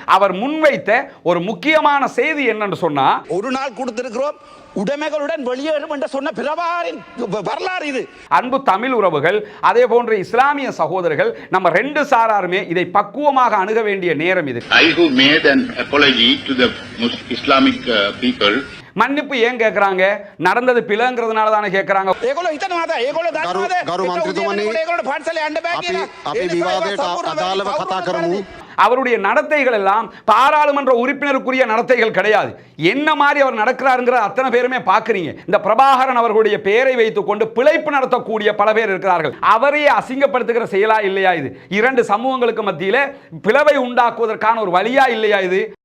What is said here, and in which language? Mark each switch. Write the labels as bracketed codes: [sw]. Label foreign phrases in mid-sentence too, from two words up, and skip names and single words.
[ta] அவர் முன்வைத்த ஒரு முக்கியமான செய்தி என்னன்னு சொன்னா, ஒரு நாள் கொடுத்திருக்கிறோம் உடைமைகளுடன் வெளியேறும் என்று சொன்ன பிரபாரின் வரலாறு இது. அன்பு தமிழ் உறவுகள், அதே போன்ற இஸ்லாமிய சகோதரர்கள், நம்ம ரெண்டு சாராருமே இதை பக்குவமாக அணுக வேண்டிய நேரம் இது. [en] I who made an apology to the Islamic people. [ta] மன்னிப்பு ஏன் கேட்கறாங்க? நடந்தது பிழைங்கிறதுனால தானே கேட்கறாங்க. [si] ඒගොල්ලෝ හිතනවාද ඒගොල්ලෝ දන්නවාද ගරු මන්ත්‍රීතුමනි ඒගොල්ලෝ පාඨශාලේ යන්න බෑ කියලා. අපි විවාදයට අදාළව කතා කරමු. [ta] அவருடைய நடத்தைகள் எல்லாம் பாராளுமன்ற உறுப்பினருக்குரிய நடத்தைகள் கிடையாது. என்ன மாதிரி அவர் நடக்கிறாருங்கிற அத்தனை பேருமே பார்க்குறீங்க. இந்த பிரபாகரன் அவர்களுடைய பெயரை வைத்துக் கொண்டு பிழைப்பு நடத்தக்கூடிய பல பேர் இருக்கிறார்கள். அவரையே அசிங்கப்படுத்துகிற செயலா இல்லையா இது? இரண்டு சமூகங்களுக்கு மத்தியிலே பிளவை உண்டாக்குவதற்கான ஒரு வழியா இல்லையா இது?